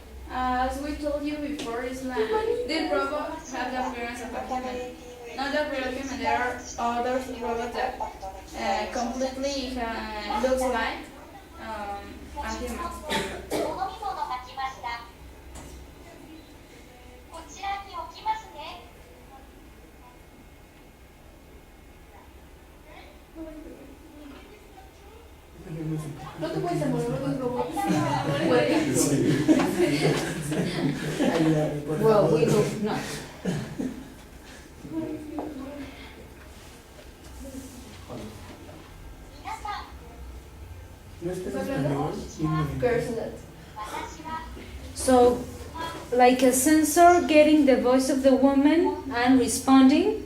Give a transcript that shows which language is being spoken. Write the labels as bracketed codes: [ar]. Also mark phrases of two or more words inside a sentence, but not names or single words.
[en] As we told you before, it's like this robot have the appearance of a human. Not a real human. There are other robots that completely looks like a human. [ja] お飲み物が来ました。こちらに置きますね。 [es] No te puedes enamorar de un robot. [en] Well, we hope not. So, like a sensor getting the voice of the woman and responding?